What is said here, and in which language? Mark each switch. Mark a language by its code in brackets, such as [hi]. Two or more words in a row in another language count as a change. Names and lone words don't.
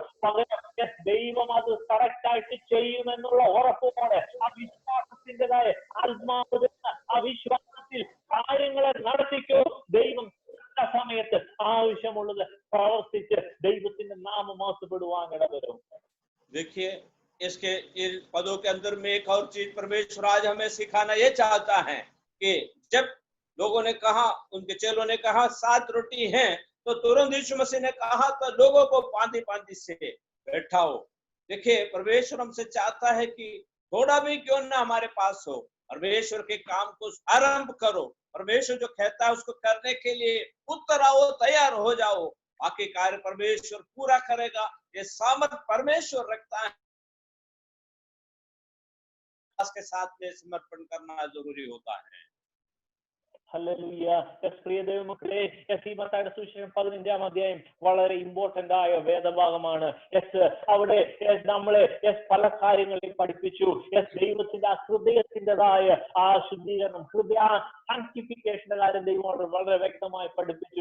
[ml] പകരം ദൈവം അത് കറക്റ്റായിട്ട് ചെയ്യുമെന്നുള്ള ഉറപ്പോടെ ആ വിശ്വാസത്തിൻ്റെതായ ആത്മാവ് ആ വിശ്വാസത്തിൽ കാര്യങ്ങളെ നടത്തിക്കോ. ദൈവം സമയത്ത് ആവശ്യമുള്ളത് പ്രവർത്തിച്ച് ദൈവത്തിന്റെ നാമം മോശപ്പെടുവാൻ ഇടവരും. [hi] देखिए, इसके पदों के अंदर में एक और चीज परमेश्वर आज हमें सिखाना ये चाहता है कि जब लोगों ने कहा, उनके चेलों ने कहा 7 रोटी हैं, तो तुरंत यीशु मसीह ने कहा तो लोगों को पांति से बैठाओ. देखिए, परमेश्वर हमसे चाहता है कि थोड़ा भी क्यों ना हमारे पास हो, परमेश्वर के काम को आरंभ करो. परमेश्वर जो कहता है उसको करने के लिए उत्तर आओ, तैयार हो जाओ. बाकी कार्य परमेश्वर पूरा करेगा. ये सामर्थ परमेश्वर रखता है. के साथ में समर्पण करना जरूरी होता है. [ml] ഹല്ലേലൂയ. പ്രിയ ദൈവമക്കളെ, മത്തായിയുടെ സുവിശേഷം 15-ാം അധ്യായം വളരെ ഇമ്പോർട്ടന്റ് ആയ വേദഭാഗമാണ്. അവിടെ നമ്മളെ പല കാര്യങ്ങളെയും പഠിപ്പിച്ചു. ദൈവത്തിന്റെ ഹൃദയത്തിൻ്റെതായ ആ ശുദ്ധീകരണം, സാങ്ക്ടിഫിക്കേഷന്റെ കാര്യം ദൈവം വളരെ വ്യക്തമായി പഠിപ്പിച്ചു.